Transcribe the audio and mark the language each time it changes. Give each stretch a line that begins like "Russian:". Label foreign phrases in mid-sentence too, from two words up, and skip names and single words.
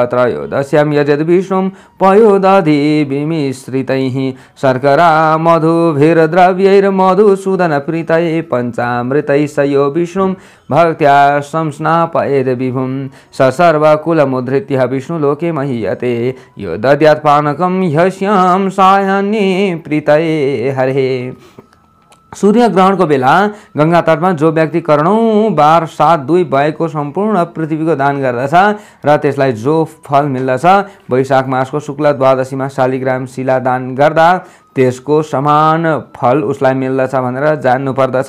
Sanskrit: त्रयोदश्यां यजति विष्णुं पयोदधिभिमिश्रितैः शर्करा मधुभिर्द्रव्यैर्मधुसूदनप्रीतये पञ्चामृतैः स यो विष्णुं भक्त्या संस्नापयेद् विभुं स सर्वकुलमुद्धृत्य विष्णुलोके महीयते। यो दद्यात् पानकं ह्यस्यां सायाह्ने प्रीतये हरेः।
Nepali: सूर्य ग्रहणको बेला गंगा तटमा जो व्यक्ति करोडौं बार 7-2 भएको सम्पूर्ण पृथ्वीको दान गर्दछ र त्यसलाई जो फल मिल्दछ वैशाख मासको शुक्ल द्वादशीमा शालिग्राम शिला दान गर्दा त्यसको समान फल उसलाई मिल्दछ भनेर जान्नु पर्दछ।